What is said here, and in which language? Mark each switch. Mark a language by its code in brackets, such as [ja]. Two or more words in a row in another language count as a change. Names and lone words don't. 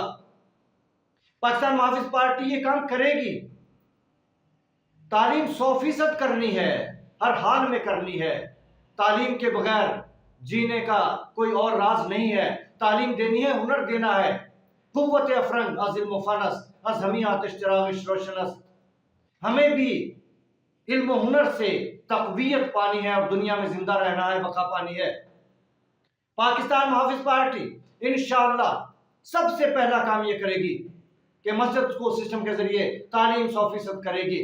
[ur] پاکستان محافظ پارٹی یہ کام کرے گی۔ تعلیم 100% کرنی ہے، ہر حال میں کرنی ہے۔ تعلیم کے بغیر جینے کا کوئی اور راز نہیں ہے۔ تعلیم دینی ہے، ہنر دینا ہے۔ [fa] قوت افرنگ از علم و فنس، از ہمی آتش چراغش روشن است۔ [ur] ہمیں بھی علم و ہنر سے تقویت پانی ہے، اور دنیا میں زندہ رہنا ہے، بقا پانی ہے۔ پاکستان محافظ پارٹی انشاءاللہ سب سے پہلا کام یہ کرے گی کہ مسجد اسکول سسٹم کے ذریعے تعلیم 100% کرے گی۔